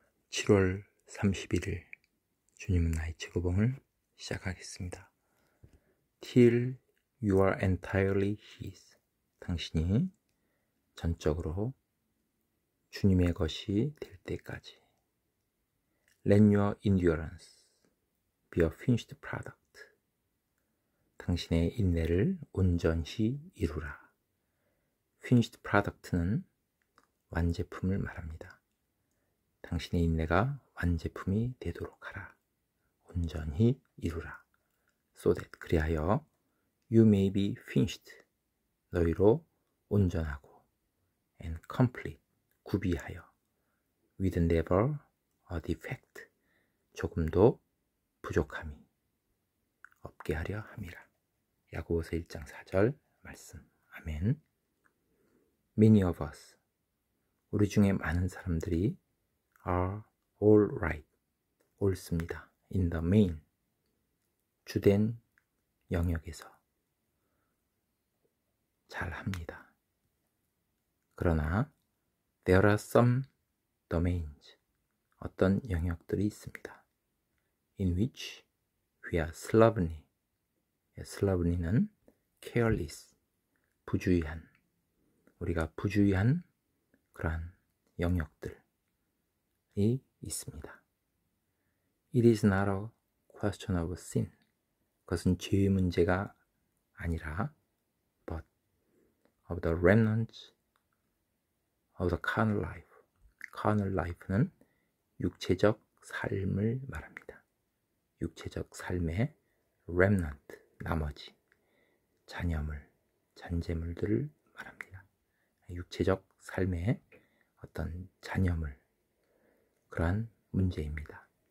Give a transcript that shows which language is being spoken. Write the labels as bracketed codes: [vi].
[ko] 7월 31일 주님은 나의 최고봉을 시작하겠습니다. [en] Till you are entirely His. [ko] 당신이 전적으로 주님의 것이 될 때까지. [en] Let your endurance be a finished product. [ko] 당신의 인내를 온전히 이루라. Finished product는 완제품을 말합니다. 당신의 인내가 완제품이 되도록 하라. 온전히 이루라. [en] So that [ko] 그리하여 [en] you may be finished. [ko] 너희로 온전하고 [en] and complete. [ko] 구비하여 [en] with never a defect. [ko] 조금도 부족함이 없게 하려 함이라. 야고보서 1장 4절 말씀. 아멘. [en] Many of us. [ko] 우리 중에 많은 사람들이 [en] are all right, [ko] 옳습니다. [en] in the main, [ko] 주된 영역에서 잘합니다. 그러나 [en] there are some domains, [ko] 어떤 영역들이 있습니다. [en] in which we are slovenly, [ko] slovenly는 careless, 부주의한, 우리가 부주의한 그러한 영역들 있습니다. [en] It is not a question of sin. [ko] 그것은 죄의 문제가 아니라 [en] but of the remnants of the carnal life. [ko] carnal life는 육체적 삶을 말합니다. 육체적 삶의 remnant, 나머지 잔여물, 잔재물들을 말합니다. 육체적 삶의 어떤 잔여물, 그러한 문제입니다.